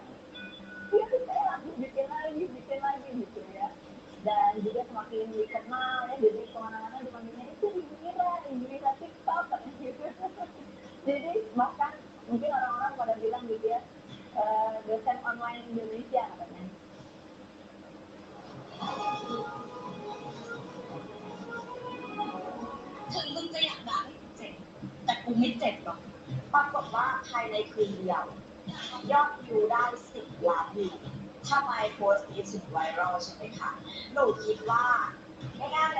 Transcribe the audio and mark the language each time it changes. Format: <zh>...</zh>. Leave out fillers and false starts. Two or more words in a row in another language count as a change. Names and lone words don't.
<id>Iya tuh saya langsung bikin lagi gitu ya. Dan juga semakin dikenal ya, jadi kemana-mana dipanggilnya itu Ibu Ira TikTok gitu. Jadi bahkan mungkin orang-orang pada bilang gitu ya, dosen online Indonesia katanya.</id> <th>ถึงมึงจะอยากด่าให้กูเจ็บแต่กูไม่เจ็บหรอกปรากฏว่าภายในคืนเดียวยอดวิวได้10 ล้านวิวทำไมโพสต์นี้ถึงไวรัลใช่ไหมคะหนูคิดว่าง่ายๆ</th>